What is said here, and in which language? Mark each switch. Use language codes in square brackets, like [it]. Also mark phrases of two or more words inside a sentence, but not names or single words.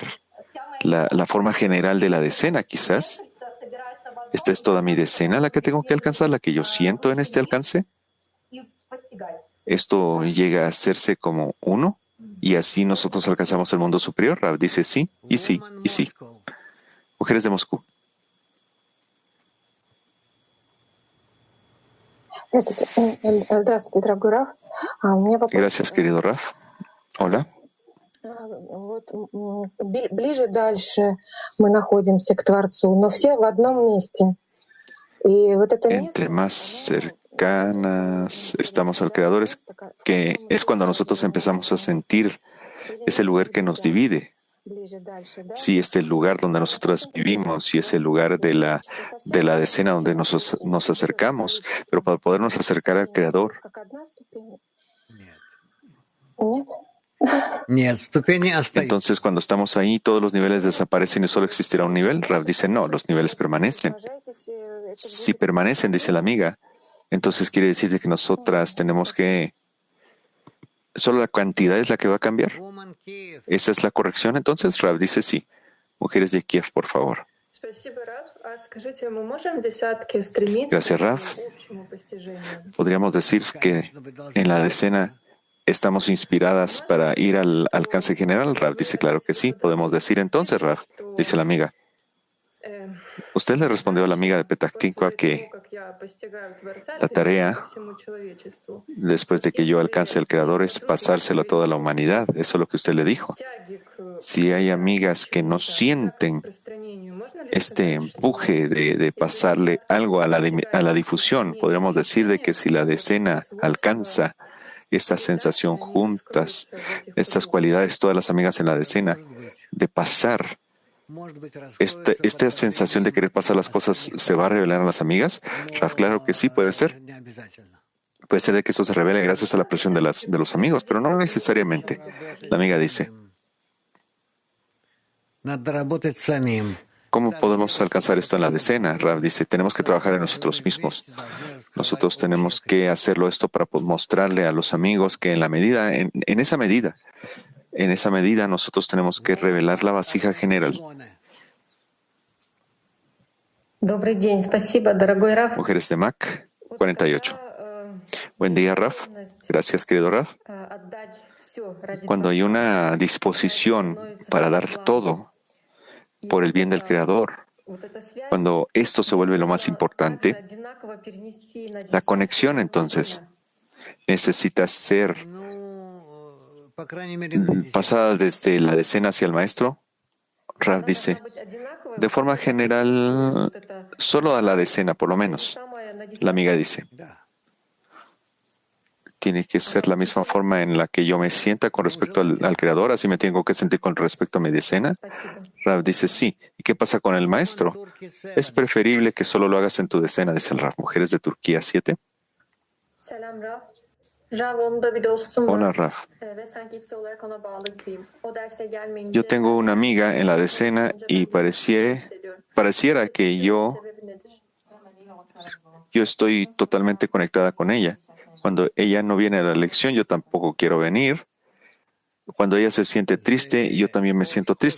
[es] La forma general de la decena, quizás. ¿Esta es toda mi decena la que tengo que alcanzar, la que yo siento en este alcance? esto llega a hacerse como uno y así nosotros alcanzamos el mundo superior. Rav dice sí, y sí, y sí. Mujeres de Moscú. [ru] Здравствуйте, дорогой Раф. У меня вопрос. [es] Gracias, querido Raf. Hola. [ru] Вот ближе дальше мы находимся к Творцу, но все в одном месте. И вот это место, [es] Entre más cercanas estamos al Creador, es que es cuando nosotros empezamos a sentir ese lugar que nos divide. [ru] ближе дальше, да? [es] Si este lugar donde nosotros vivimos, si es el lugar de la decena donde nos acercamos, pero para podernos acercar al Creador, [ru] Как одна ступень? Нет. Нет? Нет, ступени остаются. [es] entonces cuando estamos ahí todos los niveles desaparecen y solo existirá un nivel. Rav dice no, los niveles permanecen. Si permanecen, dice la amiga, entonces quiere decir que nosotras tenemos que... ¿Solo la cantidad es la que va a cambiar? [en] Woman Kiev. [es] ¿Esa es la corrección? Entonces Rav dice sí. Mujeres de Kiev, por favor. [ru] Спасибо, Раф. А скажите, мы можем десятки стремиться [es] Gracias, Raf. [ru] к общему постижению? [es] Podríamos decir que en la decena estamos inspiradas para ir al alcance general. Rav dice claro que sí. Podemos decir entonces, Rav, dice la amiga. Э, Usted le respondió a la amiga de Petah Tikva que [ru] как я постигаю Творца, [es] la tarea, [ru] передаю всему человечеству. [es] después de que yo alcance al Creador, es pasárselo a toda la humanidad. Eso es lo que usted le dijo. [ru] Тяги к [es] Si hay amigas que no sienten [ru] распространению, можно ли [es] este [ru] сказать, что [es] empuje de pasarle algo a la difusión, podríamos decir de que si la decena alcanza esta sensación juntas, estas cualidades, todas las amigas en la decena, de pasar, [ru] Может быть, раскроется [es] esta sensación de querer pasar las cosas se va a revelar a las amigas? Raf, claro que sí, puede ser. [ru] не обязательно. [es] Puede ser de que eso se revele gracias a la presión de los amigos, pero no necesariamente. La amiga dice, [ru] Надо работать самим. [es] ¿cómo podemos alcanzar esto en la decena? Rav dice, tenemos que trabajar en nosotros mismos. Nosotros tenemos que hacerlo esto para mostrarle a los amigos que en esa medida nosotros tenemos que revelar la vasija general. [ru] Добрый день, спасибо, дорогой Раф. [es] Mujeres de Mac, 48. Buen día, Raf. Gracias, querido Raf. [ru] Отдать все ради [es] Cuando hay una disposición para dar todo por el bien del Creador, [ru] вот эта связь, [es] cuando esto se vuelve lo más importante, [ru] одинаково перенести на [es] la conexión entonces necesita ser [ru] Ну, по крайней мере, [es] pasada desde la decena hacia el maestro. Rav dice, de forma general, solo a la decena, por lo menos. La amiga dice, [ru] да. [es] tiene que ser la misma forma en la que yo me sienta con respecto al Creador, así me tengo que sentir con respecto a mi decena. Rav dice, sí. ¿Y qué pasa con el maestro? Es preferible que solo lo hagas en tu decena, dice el Rav. Mujeres de Turquía 7. [tr] Selam Raf. Rav, onun da bir dostum var. [es] Hola, Rav. [tr] Ve sanki hissi olarak ona bağlı gibiyim. O derse gelmeyince [es] Yo tengo una amiga en la decena y pareciera que yo [tr] sebebi nedir? [es] estoy totalmente conectada con ella. Cuando ella no viene a la lección, yo tampoco quiero venir. Cuando ella se siente triste, yo también me siento triste.